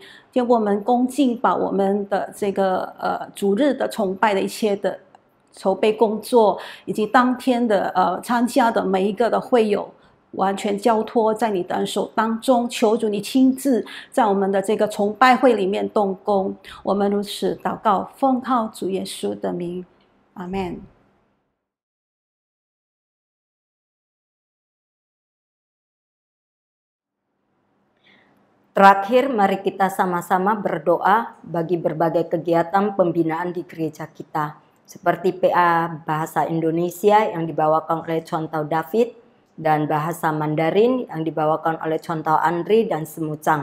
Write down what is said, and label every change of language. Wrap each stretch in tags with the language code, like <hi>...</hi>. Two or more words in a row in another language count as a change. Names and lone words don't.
<zh>就我们恭敬把我们的这个主日的崇拜的一切的筹备工作，以及当天的参加的每一个的会友， 完全交托在你的手当中，求主你亲自在我们的这个崇拜会里面动工。我们如此祷告，奉靠主耶稣的名，阿们。</zh> <id>Terakhir, mari kita sama-sama berdoa bagi berbagai kegiatan pembinaan di gereja kita. Seperti PA Bahasa Indonesia yang dibawakan oleh Contoh David, dan Bahasa Mandarin yang dibawakan oleh Contoh Andri dan Semucang.</id>